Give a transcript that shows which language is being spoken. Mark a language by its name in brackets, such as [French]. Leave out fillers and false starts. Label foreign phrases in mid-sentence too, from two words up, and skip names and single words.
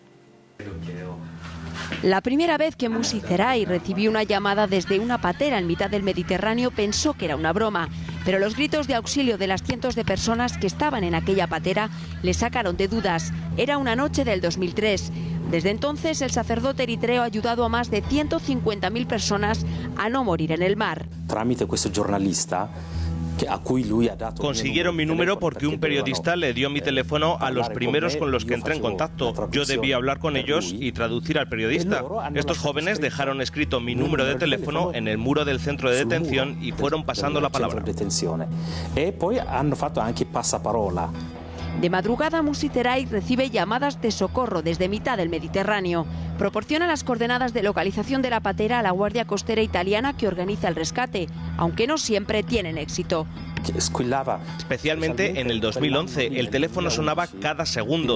[Spanish] La primera vez que Musi Zerai recibió una llamada desde una patera en mitad del Mediterráneo pensó que era una broma, pero los gritos de auxilio de las cientos de personas que estaban en aquella patera le sacaron de dudas. Era una noche del 2003. Desde entonces, el sacerdote eritreo ha ayudado a más de 150.000 personas a no morir en el mar. [Italian] Tramite questo giornalista a cui lui ha dato. [Spanish] Consiguieron mi número porque un periodista le dio mi teléfono a los primeros con los que entré en contacto. Yo debía hablar con ellos y traducir al periodista. Estos jóvenes dejaron escrito mi número de teléfono en el muro del centro de detención y fueron pasando la palabra. [Italian] E poi hanno fatto anche passaparola. [Spanish] De madrugada, Musi Zerai recibe llamadas de socorro desde mitad del Mediterráneo. Proporciona las coordenadas de localización de la patera a la Guardia Costera italiana que organiza el rescate, aunque no siempre tienen éxito. Especialmente en el 2011, el teléfono sonaba cada segundo.